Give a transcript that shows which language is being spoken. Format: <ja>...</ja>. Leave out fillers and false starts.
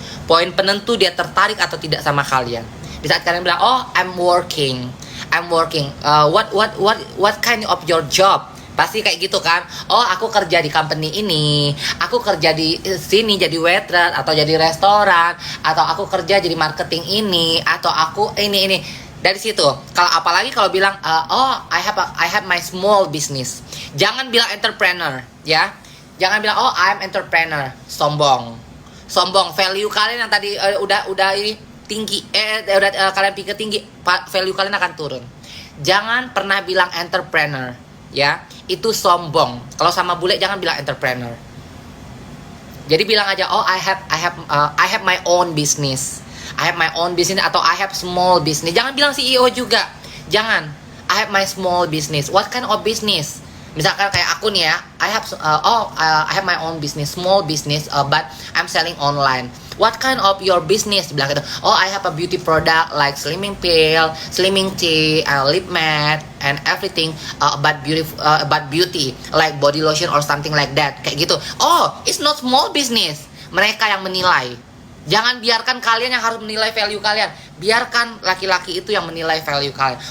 <id>Poin penentu dia tertarik atau tidak sama kalian. Di saat kalian bilang, oh,</id> <en>I'm working. I'm working. What kind of your job?</en> <id>Pasti kayak gitu kan. Oh, aku kerja di company ini, aku kerja di sini jadi waiter atau jadi restoran, atau aku kerja jadi marketing ini, atau aku ini. Dari situ. Kalau apalagi kalau bilang oh,</id> <en>I have my small business.</en> <id>Jangan bilang entrepreneur, ya. Jangan bilang oh,</id> <en>I'm entrepreneur.</en> <id>Sombong. Value kalian yang tadi udah ini tinggi, kalian pikir tinggi, value kalian akan turun. Jangan pernah bilang entrepreneur, ya. Itu sombong. Kalau sama bule jangan bilang entrepreneur. Jadi bilang aja</id> <en>oh, I have my own business. I have my own business atau I have small business.</en> <id>Jangan bilang CEO juga. Jangan.</id> <en>I have my small business. What kind of business?</en> <id>Misalkan kayak aku nih ya,</id> <en>I have my own business, small business, but I'm selling online. What kind of your business?</en> <id>Bilang gitu.</id> <en>Oh, I have a beauty product like slimming pill, slimming tea, lip matte, and everything about beauty, like body lotion or something like that.</en> <id>Kayak gitu.</id> <en>Oh, it's not small business.</en> <id>Mereka yang menilai. Jangan biarkan kalian yang harus menilai value kalian. Biarkan laki-laki itu yang menilai value kalian.</id>